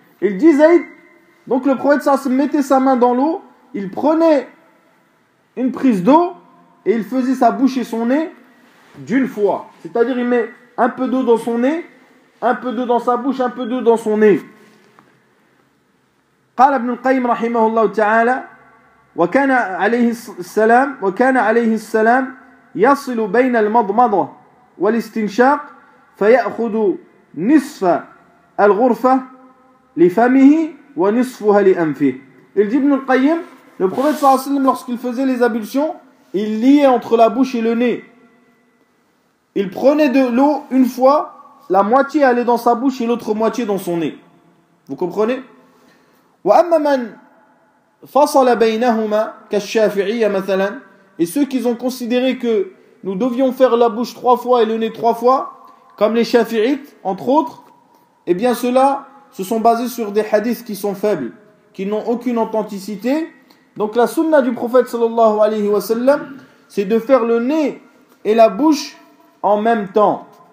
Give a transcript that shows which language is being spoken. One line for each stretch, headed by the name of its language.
French: Il dit Zayd, donc le prophète s'est mettait sa main dans l'eau, il prenait une prise d'eau et il faisait sa bouche et son nez d'une fois. C'est-à-dire il met un peu d'eau dans son nez, un peu d'eau dans sa bouche, un peu d'eau dans son nez.
Arabic: قال ابن القيم رحمه الله تعالى وكان عليه السلام وكان عليه السلام يصل بين المضمضة والاستنشاق فيأخذ نصف الغرفة لفمه ونصفها لأنفه.
French: Il dit ibn al-Qayyim, le prophète صلى الله عليه وسلم lorsqu'il faisait les ablutions, il liait entre la bouche et le nez. Il prenait de l'eau une fois, la moitié allait dans sa bouche et l'autre moitié dans son nez. Vous comprenez?
Arabic: وأما من فصل بينهما كالشافعية مثلا.
French: Et ceux qui ont considéré que nous devions faire la bouche trois fois et le nez trois fois, comme les Shafi'ites, entre autres, eh bien ceux-là se sont basés sur des hadiths qui sont faibles, qui n'ont aucune authenticité. Donc la sunna du prophète sallallahu alayhi wa sallam, c'est de faire le nez et la bouche en même temps.